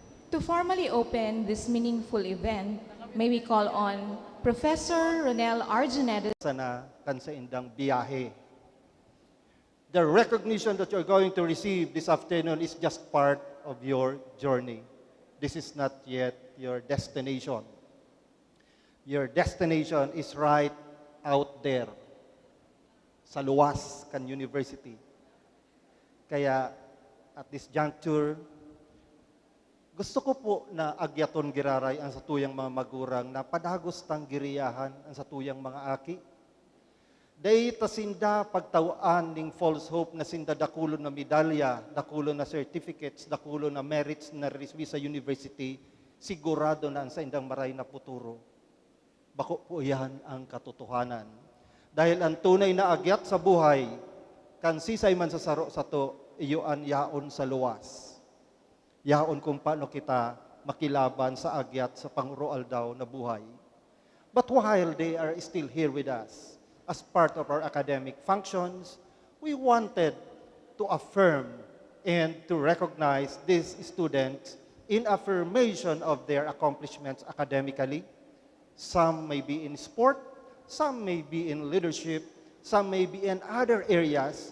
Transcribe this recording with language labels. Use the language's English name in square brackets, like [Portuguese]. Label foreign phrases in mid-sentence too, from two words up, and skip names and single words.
[English] To formally open this meaningful event, may we call on Professor Ronel Arjuneda. [Bikol] Sana kansa indang biyahe. [English] The recognition that you're going to receive this afternoon is just part of your journey. This is not yet your destination. Your destination is right out there [Bikol] sa luwas kan [English] university. Kaya at this juncture, [Bikol] gusto ko po na agyaton giraray ang satuyang mga magurang na padagos tang giriyahan ang satuyang mga aki. Day tasinda pagtawaan ning [English] false hope [Bikol] na sinda dakulo na medalya, dakulo na certificates, dakulo na merits na reswi sa university, sigurado na ang sa indang maray na puturo. Bako po yan ang katotohanan. Dahil ang tunay na agyat sa buhay, kan sisay man sa saro sa to, iyoan yaon sa luwas. Yaon kung paano kita makilaban sa agyat sa panguroal daw na buhay. [English] But while they are still here with us, as part of our academic functions, we wanted to affirm and to recognize these students in affirmation of their accomplishments academically. Some may be in sport, some may be in leadership, some may be in other areas.